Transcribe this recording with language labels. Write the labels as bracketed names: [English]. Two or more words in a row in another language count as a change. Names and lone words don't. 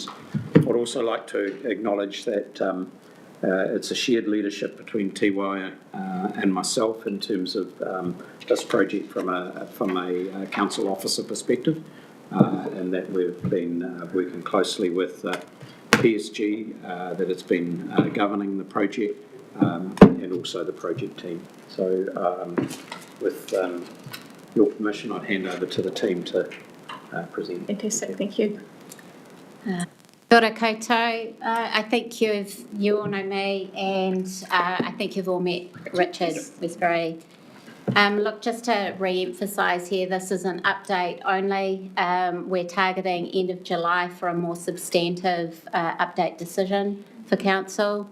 [English] I'd also like to acknowledge that it's a shared leadership between Tiwai and myself in terms of this project from a council officer perspective, and that we've been working closely with PSG, that it's been governing the project, and also the project team. So with your permission, I'd hand over to the team to present. Fantastic, thank you. [Māori] Kia ora koutou. [English] I think you all know me, and I think you've all met Richard. Was very. Look, just to re-emphasise here, this is an update only. We're targeting end of July for a more substantive update decision for council.